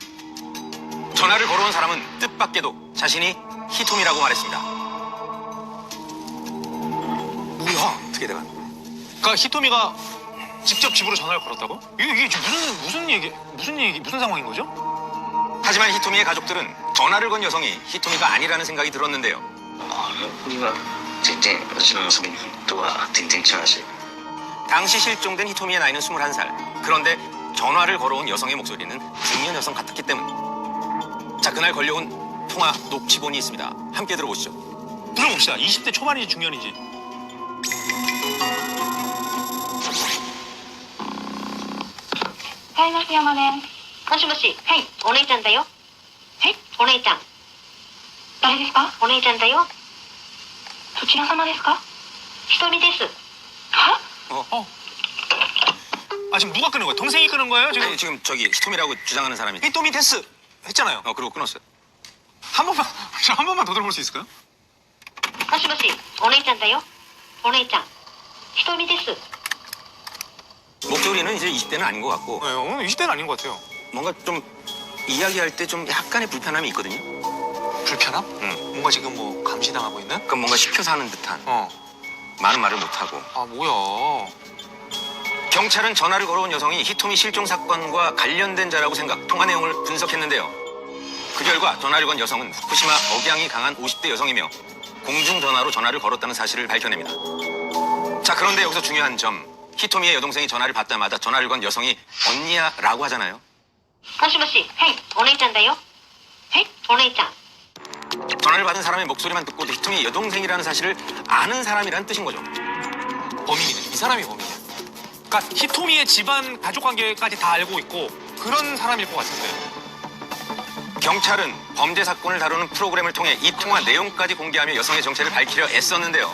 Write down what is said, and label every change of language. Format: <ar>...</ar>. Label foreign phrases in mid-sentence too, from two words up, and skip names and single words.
<ko>전화를 걸어온 사람은 뜻밖에도 자신이 히토미라고 말했습니다. 뭐야? 어떻게 돼가? 그러니까 히토미가 직접 집으로 전화를 걸었다고? 이게 지금 무슨 상황인 거죠? 하지만 히토미의 가족들은 전화를 건 여성이 히토미가 아니라는 생각이 들었는데요.</ko> <ja>には全然私の遊びとは全然違うし</ja> <ko>당시 실종된 히토미의 나이는 21살. 그런데 전화를 걸어온 여성의 목소리는 중년 여성 같았기 때문. 자, 그날 걸려온 통화 녹취본이 있습니다. 함께 들어보시죠. 들어봅시다. 20대 초반인지 중년인지.</ko> <ja>はい、増山です。もしもし、はい、お姉ちゃんだよ。はい、お姉ちゃん。誰ですか？お姉ちゃんだよ。どちら様ですか？ひとみです。は？</ja> <ko>지금 누가 끄는 거예요? 동생이 끄는 거예요? 지금? 아니, 지금 저기 히토미라고 주장하는 사람이. 히토미 데스 했잖아요. 그리고 끊었어요. 한 번만 더 들어볼 수 있을까요?</ko> <ja>もしもし、お姉ちゃんだよ。お姉ちゃん。ひとみです。</ja> <ko>목소리는 이제 20대는 아닌 것 같고 네, 오늘 20대는 아닌 것 같아요. 뭔가 좀 이야기할 때 좀 약간의 불편함이 있거든요. 불편함? 응. 뭔가 지금 뭐 감시당하고 있는? 그럼 뭔가 시켜서 하는 듯한 많은 말을 못하고. 아 뭐야? 경찰은 전화를 걸어온 여성이 히토미 실종 사건과 관련된 자라고 생각, 통화 내용을 분석했는데요. 그 결과 전화를 건 여성은 후쿠시마 억양이 강한 50대 여성이며 공중전화로 전화를 걸었다는 사실을 밝혀냅니다. 자, 그런데 여기서 중요한 점, 히토미의 여동생이 전화를 받자마자 전화를 건 여성이 언니야 라고 하잖아요.</ko> <ja>もしもし、はい、お姉ちゃんだよ。はい、お姉ちゃん。</ja> <ko>전화를 받은 사람의 목소리만 듣고도 히토미의 여동생이라는 사실을 아는 사람이라는 뜻인 거죠. 범인이네. 이 사람이 범인이야. 그러니까 히토미의 집안 가족 관계까지 다 알고 있고 그런 사람일 것 같은데. 경찰은 범죄 사건을 다루는 프로그램을 통해 이 통화 내용까지 공개하며 여성의 정체를 밝히려 애썼는데요.</ko>